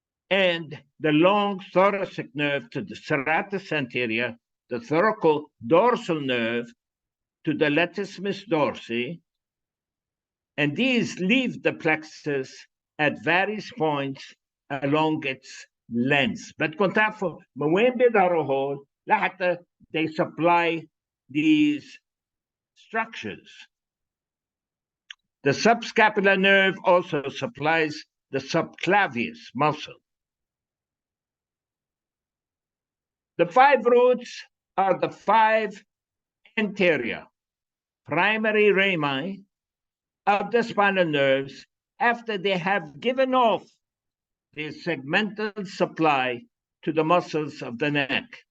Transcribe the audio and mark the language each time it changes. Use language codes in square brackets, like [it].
[en] and the long thoracic nerve to the serratus anterior, the thoracodorsal nerve to the latissimus dorsi, and these leave the plexus at various points along its length. [ar] بدكم تعرفوا من وين بيظهروا هول لحتى [en] they supply these structures. The subscapular nerve also supplies the subclavius muscle. The 5 roots are the 5 anterior primary rami of the spinal nerves after they have given off their segmental supply to the muscles of the neck.